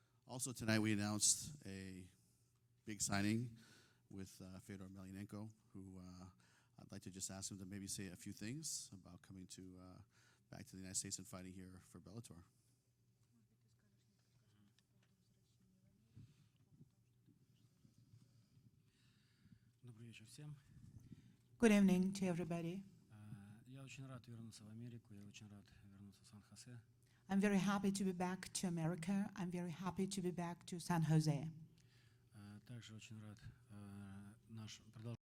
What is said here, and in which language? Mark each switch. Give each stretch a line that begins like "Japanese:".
English: Also tonight we announced a big signing with Fedor Emelianenko, who I'd like to just ask him to maybe say a few things about coming back to the United States and fighting here for Bellator.
Russian: Добрый вечер всем.
English: Good evening to everybody.
Russian: Я очень рад вернуться в Америку, я очень рад вернуться в Сан-Хосе.
English: I'm very happy to be back to America. I'm very happy to be back to San Jose.
Russian: Также очень рад наш продолжение.